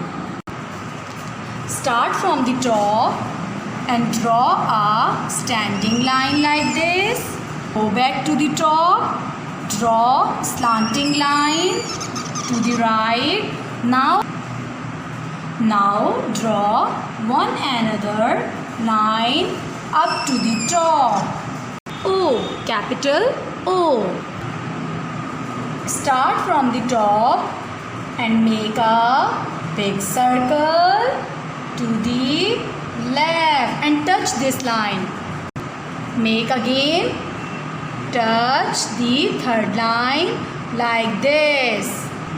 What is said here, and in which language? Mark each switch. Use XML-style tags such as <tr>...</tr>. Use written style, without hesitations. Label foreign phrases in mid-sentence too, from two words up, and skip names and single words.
<en>Start from the top and draw a standing line like this. Go back to the top, draw slanting line to the right. Now draw one another line up to the top. O, capital O. Start from the top and make a big circle to the left and touch this line. Make again, touch the third line like this.</en>